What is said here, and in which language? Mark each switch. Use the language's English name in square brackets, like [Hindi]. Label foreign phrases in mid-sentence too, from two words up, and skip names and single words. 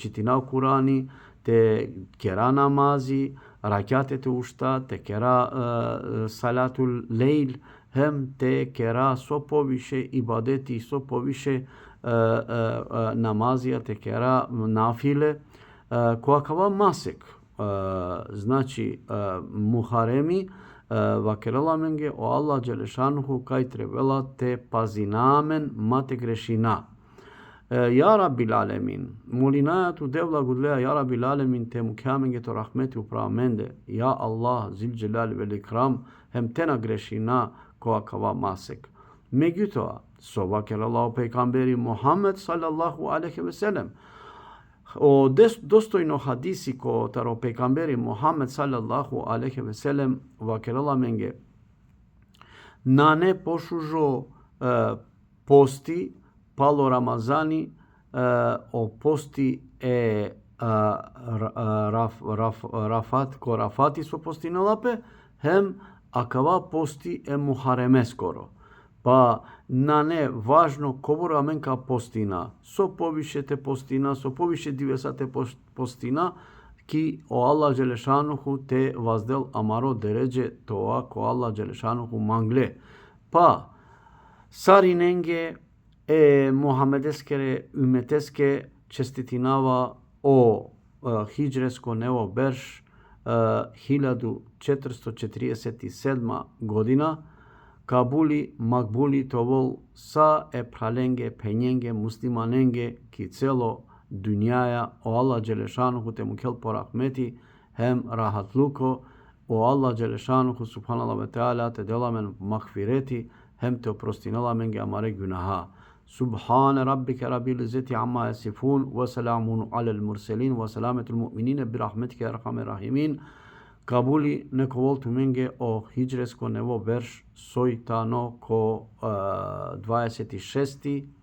[Romany] čitina u Kurani, te kera namazi, rakjate te ušta, te kera [Arabic] صلاة الليل, [Romany] hem te kera so poviše ibadeti, so poviše namazija, te kera nafile, koja kava masek, znači muharemi, vakerala menge o Allah dželešanuhu kaj trebela te pazinamen mate grešina. [Arabic] يا رب العالمين, [Romany] mulinatu devla gudleja [Arabic] يا رب العالمين [Romany] te mukjamenge to rahmeti upravamende, [Arabic] يا الله ذا الجلال والإكرام, [Romany] hem tena grešina koja kava masek. Međutim, so vakerala pejgamberi Muhammed [Arabic] صلى الله عليه وسلم. [Romany] O dostojno hadisi ko taro pejgamberi Muhammed [Arabic] صلى الله عليه وسلم [Romany] vakerala menge na ne pošužo posti palo Ramazani o posti rafat ko rafati so posti nalape hem akava posti muhareme skoro. Pa na ne važno kobora menka postina, so poviše te postina, so poviše divesate postina, ki o Allah dželešanuhu te vazdel amaro deređe toa ko Allah dželešanuhu mangle. Pa sarinenge Muhammedeskere ümeteske čestitinava o hidžresko nevo berš 1447 godina, Kabuli, Makbuli tovol sa pralenge, penjenge, muslimanenge ki celo dunjaja o Allah dželešanuhu te mukel po rahmeti hem rahatluko o Allah dželešanuhu [Arabic] سبحان الله وتعالى [Romany] te delamen makfireti hem te oprostinala menge amare günaha. [Arabic] سبحان ربك رب العزة عما يصفون وسلام على المرسلين وسلامة المؤمنين برحمتك أرحم الراحمين. Kabuli neko voltu menge o hidžresko nevo berš sojtano ko 26.